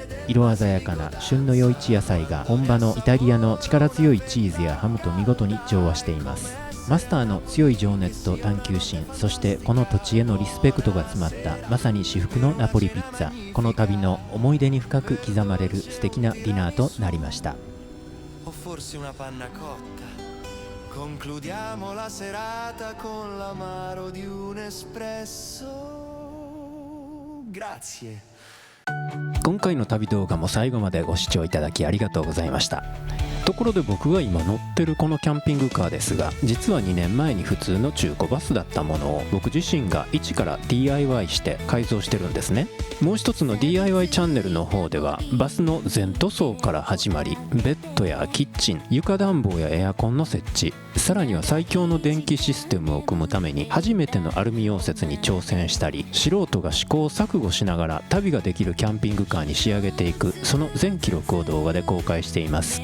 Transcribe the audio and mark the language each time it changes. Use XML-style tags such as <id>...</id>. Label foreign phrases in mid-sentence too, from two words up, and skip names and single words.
<ja>色鮮やかな旬の余市野菜が本場のイタリアの力強いチーズやハムと見事に調和しています。マスターの強い情熱と探求心、そしてこの土地へのリスペクトが詰まったまさに至福のナポリピッツァ。この旅の思い出に深く刻まれる素敵なディナーとなりました。</ja> <it>Concludiamo la serata con l'amaro di un espresso. Grazie.</it> <ja>今回の旅動画も最後までご視聴いただきありがとうございました。ところで僕が今乗ってるこのキャンピングカーですが、実は2年前に普通の中古バスだったものを僕自身が一から DIY して改造してるんですね。もう一つの DIY チャンネルの方ではバスの全塗装から始まり、ベッドやキッチン、床暖房やエアコンの設置、さらには最強の電気システムを組むために初めてのアルミ溶接に挑戦したり、素人が試行錯誤しながら旅ができるキャンピングカーに仕上げていく、その全記録を動画で公開しています。</ja>